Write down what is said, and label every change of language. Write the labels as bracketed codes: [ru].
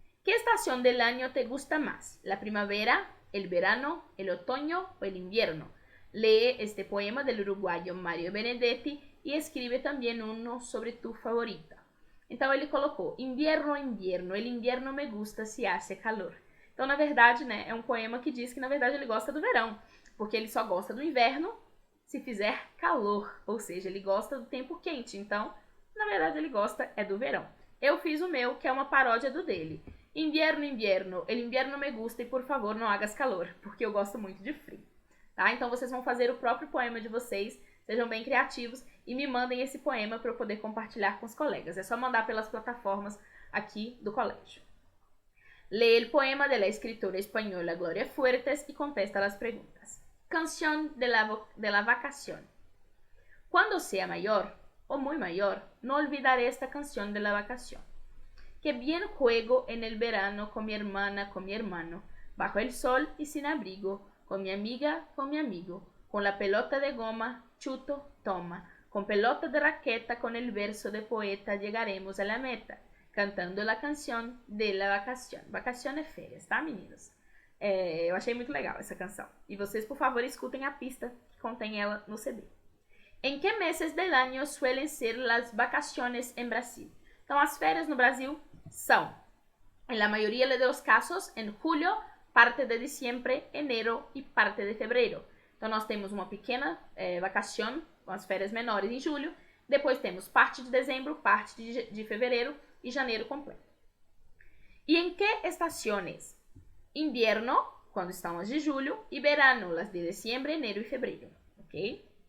[es] ¿Qué estación del año te gusta más? ¿La primavera, el verano, el otoño o el invierno? Lee este poema del uruguayo Mario Benedetti [pt] e escreve também [es] uno sobre tu favorita. [pt] Então ele colocou: inverno, inverno, [es] el invierno me gusta si hace calor. [pt] Então, na verdade, né, é um poema que diz que, na verdade, ele gosta do verão, porque ele só gosta do inverno se fizer calor, ou seja, ele gosta do tempo quente. Então, na verdade, ele gosta é do verão. Eu fiz o meu, que é uma paródia do dele. [es] Invierno, invierno, el invierno me gusta e por favor não hagas calor, [pt] porque eu gosto muito de frio. Tá? Então, vocês vão fazer o próprio poema de vocês, sejam bem criativos e me mandem esse poema para eu poder compartilhar com os colegas. É só mandar pelas plataformas aqui do colégio. [es] Lee el poema de la escritora española Gloria Fuertes y contesta las preguntas. Canción de la vacación. Cuando sea mayor o muy mayor, no olvidaré esta canción de la vacación. Que bien juego en el verano con mi hermana, con mi hermano, bajo el sol y sin abrigo, con mi amiga, con mi amigo, con la pelota de goma, chuto, toma, con pelota de raqueta, con el verso de poeta, llegaremos a la meta. Cantando a canção de la vacación. [pt] Vacación é férias, tá, meninos? Eu achei muito legal essa canção. E vocês, por favor, escutem a pista que contém ela no CD. Em que [es] meses del año suelen ser las vacaciones en Brasil? [pt] Então, as férias no Brasil são, [es] en la mayoría de los casos, en julio, parte de diciembre, enero e parte de febrero. [pt] Então, nós temos uma pequena vacação, as férias menores em julho. Depois temos parte de dezembro, parte de fevereiro e janeiro completo. E em que estações? Invierno, quando estão as de julho, e verano, as de dezembro, enero e fevereiro, ok?